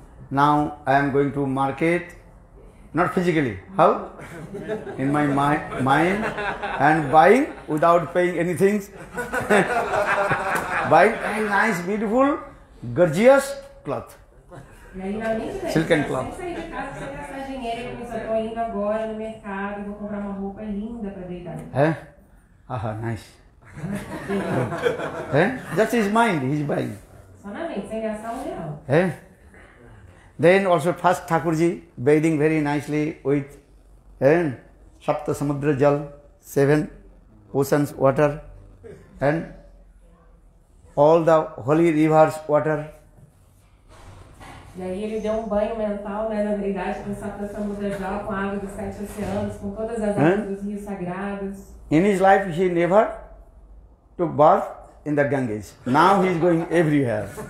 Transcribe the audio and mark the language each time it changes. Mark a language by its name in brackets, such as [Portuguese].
[English] Now I am going to market, not physically, how? In my mind, and buying without paying anything. Buying very nice, beautiful, gorgeous cloth. [Portuguese] E aí na mente dele, [English] Silk and cloth. [Portuguese] sem sair de casa, sem gastar dinheiro, ele pensou, estou indo agora no mercado, vou comprar uma roupa linda para deidade. [English] Aha, nice. That's his mind, he's buying. [Portuguese] Só na mente, sem gastar real. [English] Then also first Thakurji bathing very nicely with Sapta Samudra Jal, 7 oceans water, and all the holy rivers water. [Portuguese] E aí ele deu banho mental, né, na deidade com Sapta Samudra Jal, com a água dos 7 oceanos, com todas as águas dos rios sagrados. [English] In his life he never took bath in the Ganges. Now he is going everywhere.